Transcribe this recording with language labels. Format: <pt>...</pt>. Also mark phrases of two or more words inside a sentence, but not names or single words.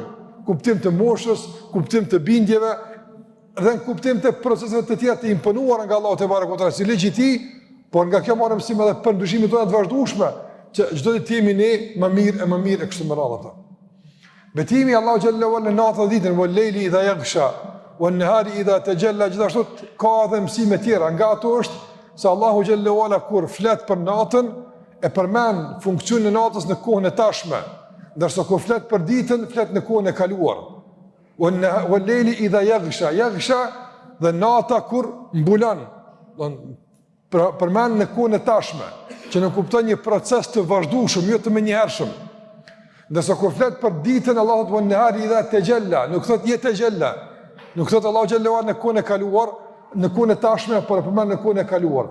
<sq>Kuptim të moshës, kuptim të bindjeve, dhe në kuptim të proceseve të tjera të imponuara nga Allahu te bareku, si ligji i tij, por nga kjo marrim mësim edhe për ndryshimet tona të vazhdueshme, që çdo ditë jemi ne më mirë e kështu me radhë ata. Betimi Allahu</sq> <ar>جل وعلا</ar> <sq>në natën dhe ditën,</sq> <ar>والليل إذا يغشى والنهار إذا تجلى,</ar> <sq>gjithashtu ka edhe mësime tjera. Nga ato është se Allahu</sq> <ar>جل وعلا</ar> <sq>kur flet për natën e përmend funksionin e natës në kohën e tashme, ndërsa kur flet për ditën flet në kohën e kaluar.</sq> <ar>والليل إذا يغشى</ar> <sq>dhe nata kur mbulon, përmend në kohën e tashme, që në kupton një proces të vazhdueshëm, jo të menjëhershëm. Ndërsa kur flet për ditën, Allahu</sq> <ar>والنهار إذا تجلى,</ar> <sq>nuk thot je tajalla. Nuk thot Allahu xhallahu në kohën e kaluar, në kohën e tashme, por e përmend në kohën e kaluar.</sq>